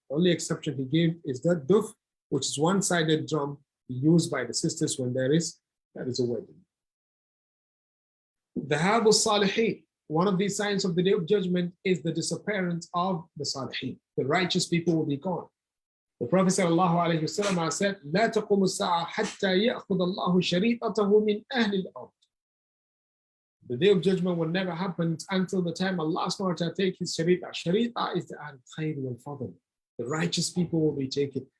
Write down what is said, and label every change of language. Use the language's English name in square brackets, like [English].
[English] The only exception he gave is that duf, which is one-sided drum used by the sisters when that is a wedding. [Arabic] Dhahabu salihin. [English] One of these signs of the Day of Judgment is the disappearance of the salihin. The righteous people will be gone. The Prophet ﷺ said, [Arabic] لا تقوم الساعة حتى يأخذ الله شريطته من أهل الأرض. [English] The Day of Judgment will never happen until the time Allah subhanahu wa ta'ala take his sharita. Sharita is the [Arabic] al-khayr wal-fadl. [English] The righteous people will be taken.